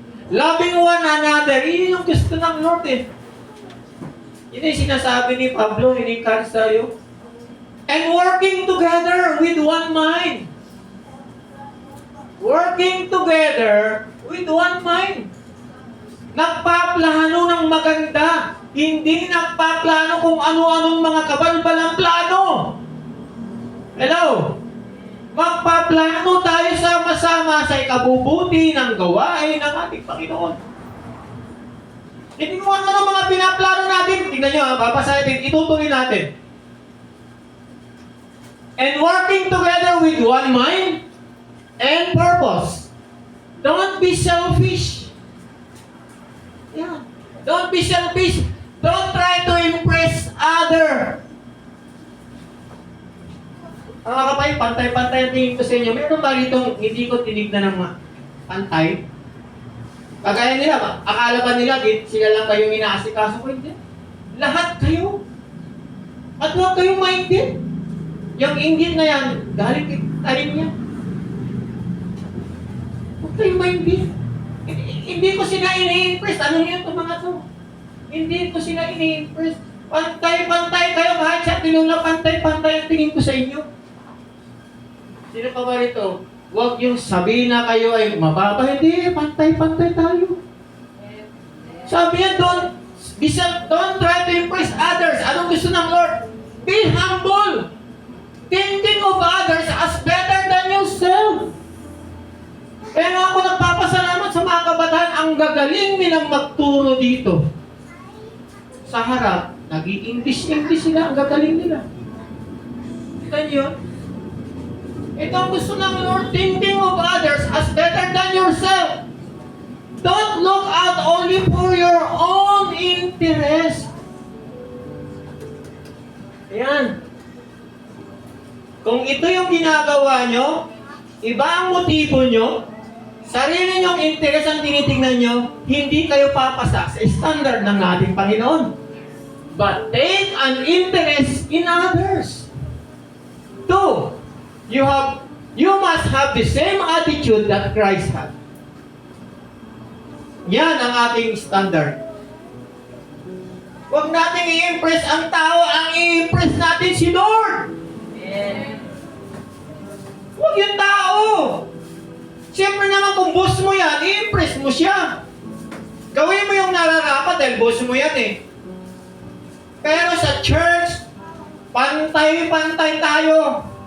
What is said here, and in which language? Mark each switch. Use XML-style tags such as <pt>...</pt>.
<en>Loving one another.</en> <tl>Yun yung gusto ng Lord eh. Yun yung sinasabi ni Pablo, in-encourage tayo.</tl> <en>And working together with one mind. Working together with one mind.</en> <tl>Nagpaplano ng maganda. Hindi nagpaplano kung ano-anong mga kabalbalang plano. Hello? Magpaplano tayo sama-sama sa ikabubuti ng gawain ng ating Panginoon. Hindi mo ano mga pinaplano natin. Tingnan nyo, babasahin, itutuloy natin.</tl> <en>And working together with one mind and purpose. Don't be selfish. Yeah. Don't be selfish. Don't try to impress other.</en> <tl>Mga kapay, pantay-pantay ang tingin ko sa inyo. Meron ba rito hindi ko tinignan ng mga pantay? Kagaya nila, akala ba nila sila lang kayong inaasikaso ko? Hindi. Lahat kayo. At huwag kayong mainggit. Yung inggit na yan, galing tayo niya. Huwag kayong mainggit. Hindi ko sila ini-impress. Ano niyo itong mga to? Hindi ko sila ini-impress. Pantay-pantay kayo kahit sa tinula, pantay-pantay ang tingin ko sa inyo. Sino pa ba rito? Huwag yung sabihin na kayo ay mababa. Hindi, pantay-pantay tayo. Sabi niya,</tl> <en>don't try to impress others.</en> <tl>Anong gusto ng Lord?</tl> <en>Be humble. Thinking of others as better than yourself.</en> <tl>Kaya nga ako nagpapasalamat sa mga kabataan, ang gagaling nilang magturo dito. Sa harap, nag-i-English sila, ang gagaling nila. Kita niyo? Ito ang gusto ng Lord,</tl> <en>thinking of others as better than yourself. Don't look out only for your own interest.</en> <tl>Ayan. Kung ito yung ginagawa nyo, iba ang motibo nyo, sarili nyong interes ang tinitingnan nyo, hindi kayo papasa sa standard ng ating Panginoon.</tl> <en>But take an interest in others.</en> <tl>2,</tl> <en>you must have the same attitude that Christ had.</en> <tl>Yan ang ating standard. Huwag nating i-impress ang tao, ang i-impress natin si Lord. Huwag yung tao. Siyempre naman kung boss mo yan, i-impress mo siya. Gawin mo yung nararapat dahil boss mo yan eh. Pero sa church, pantay-pantay tayo.</tl>